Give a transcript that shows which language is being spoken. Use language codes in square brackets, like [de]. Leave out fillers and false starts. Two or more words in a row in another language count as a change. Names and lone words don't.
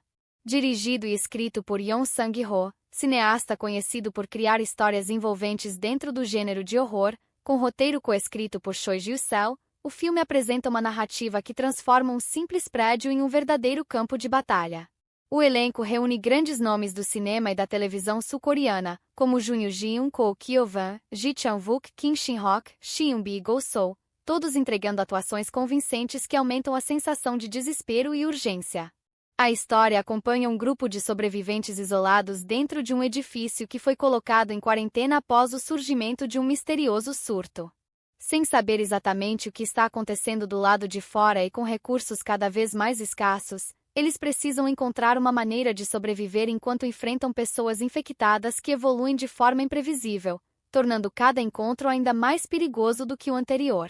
[pt] Dirigido e escrito por Yeon Sang-ho, cineasta conhecido por criar histórias envolventes dentro do gênero de horror, com roteiro coescrito por Choi Ji-seo, o filme apresenta uma narrativa que transforma um simples prédio em um verdadeiro campo de batalha. O elenco reúne grandes nomes do cinema e da televisão sul-coreana, como Jun Yoo-jin, Ko Kyo-van, Ji Chang-wook, Kim Shin-hock, Seung-bi e Go-sol, todos entregando atuações convincentes que aumentam a sensação de desespero e urgência. A história acompanha um grupo de sobreviventes isolados dentro de um edifício que foi colocado em quarentena após o surgimento de um misterioso surto. Sem saber exatamente o que está acontecendo do lado de fora e com recursos cada vez mais escassos, eles precisam encontrar uma maneira de sobreviver enquanto enfrentam pessoas infectadas que evoluem de forma imprevisível, tornando cada encontro ainda mais perigoso do que o anterior.